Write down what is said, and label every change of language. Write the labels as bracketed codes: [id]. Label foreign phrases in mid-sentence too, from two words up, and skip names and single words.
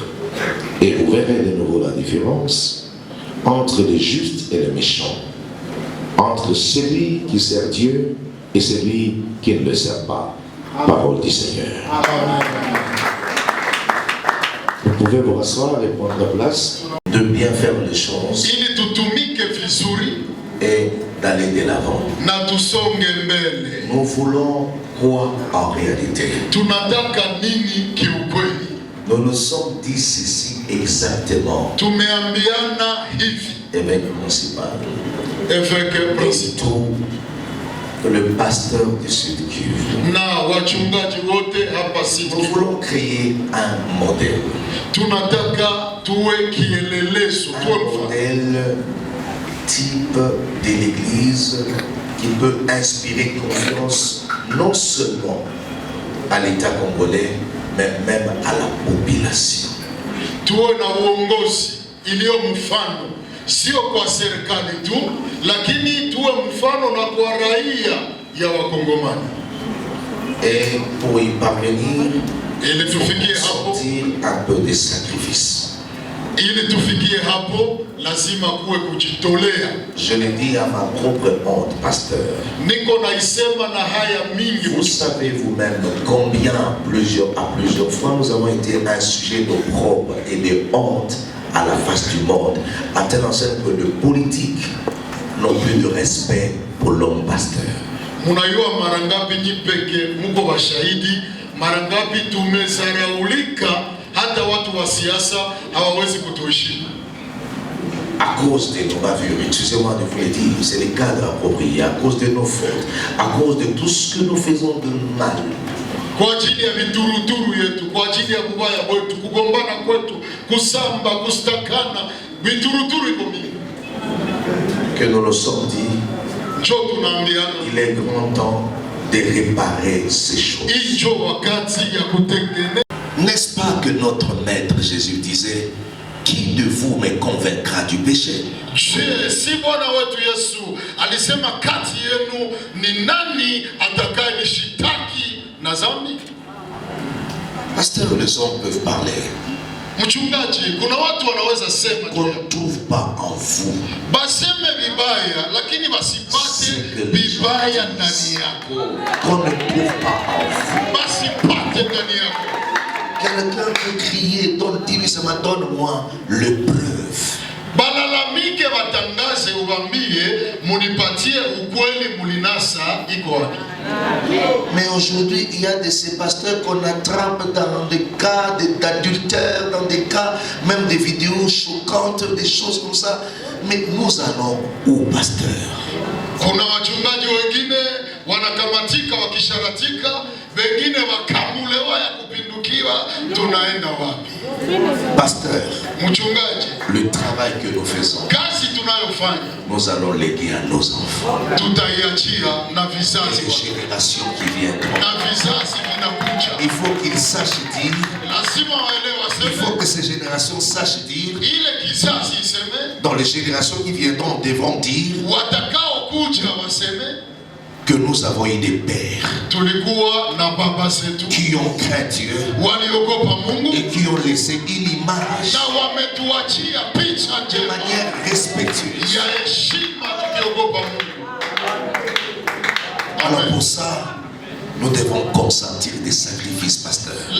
[fr] Et vous verrez de nouveau la différence entre les justes et les méchants, entre celui qui sert Dieu et celui qui ne le sert pas. Parole du Seigneur. Amen. Vous pouvez vous rasseoir et prendre place, de bien faire les choses [sw] ili tutumike vizuri [fr] et d'aller de l'avant. [sw] na tusonge mbele. [fr] Nous voulons quoi en réalité? [sw] Tunataka nini kiukweli? [fr] Nous nous sommes dit ceci exactement. [sw] Tumeambiana hivi, [fr] Évêque municipal, évêque principal le pasteur du Sud Kivu, [sw] na wachungaji wote hapa Sud [fr] nous Kivu. voulons créer un modèle. [sw] Tunataka tuwe kielelezo, tuwe [fr] Un [sw] mfano. [fr] modèle type de l'église qui peut inspirer confiance non seulement à l'État congolais, mais même à la population. [sw] Tuwe na uongozi iliyo mfano, sio kwa serikali tu, lakini tuwe mfano na kwa raia ya Wakongomani. [fr] Et pour y parvenir, [sw] ili tufikie hapo, [fr] sortir un peu des sacrifices. [sw] ili tufikie hapo lazima kuwe kujitolea. [fr] Je l'ai dit à ma propre honte, pasteur. [sw] Niko naisema na haya mingi. [fr] Vous savez vous-même combien à plusieurs fois nous avons été un sujet d'opprobre et de honte à la face du monde, à telle enseigne que les politiques n'ont plus de respect pour l'homme pasteur. [sw] Munayua mara ngapi nyipeke muko washahidi, mara ngapi tumezaraulika, hata watu wa siasa hawawezi kutuheshimu. [fr] À cause de nos bavures, excusez-moi de vous le dire, c'est les cadres appropriés, à cause de nos fautes, à cause de tout ce que nous faisons de mal. [sw] Kwa ajili ya vituruturu yetu, kwa ajili ya kubaya kwetu, kugombana kwetu, kusamba, kustakana, vituruturu iko mingi. [fr] Que nous le sommes dit, il est grand temps de réparer ces choses. N'est-ce pas que notre maître Jésus disait, qui de vous me convaincra du péché? [sw] Si Bwana wetu Yesu alisema kati yenu ni nani atakayenishitaki na dhambi? [fr] Pasteur, les hommes peuvent parler. [sw] Mchungaji, kuna watu wanaweza sema [fr] qu'on ne trouve pas en vous. [sw] Baseme vibaya, lakini basipate vibaya ndani yako. [fr] Qu'on ne trouve pas en vous. [sw] Basipate ndani yako. [fr] Quelqu'un peut crier, dis-lui ce matin, donne-moi le preuve. [sw] Balalamike watangaze ubambie, munipatie ukweli mulinasa iko wapi. [fr] Mais aujourd'hui, il y a de ces pasteurs qu'on attrape dans des cas d'adultère, dans des cas, même des vidéos choquantes, des choses comme ça. Mais nous allons où, pasteur? [sw] Kuna wachungaji wengine wanakamatika wakisharatika, wengine wakamulewa ya kupindukiwa, tunaenda wapi? [fr] Pasteur, [sw] mchungaji, [fr] le travail que nous faisons, [sw] kazi tunayofanya, [fr] nous allons léguer à nos enfants. [sw] Tutaiachia na vizazi, [fr] les générations qui viendront. [sw] Na vizazi vinakuja. [fr] Il faut qu'ils sachent dire. [sw] Lazima waelewe waseme. [fr] Il faut que ces générations sachent dire. [sw] Ile kizazi iseme. [fr] Dans les générations qui viendront devront dire. [sw] Watakao kuja waseme. [fr] Que nous avons eu des pères qui ont craint Dieu et qui ont laissé une image de manière respectueuse. Alors pour ça, nous devons consentir des sacrifices, pasteur.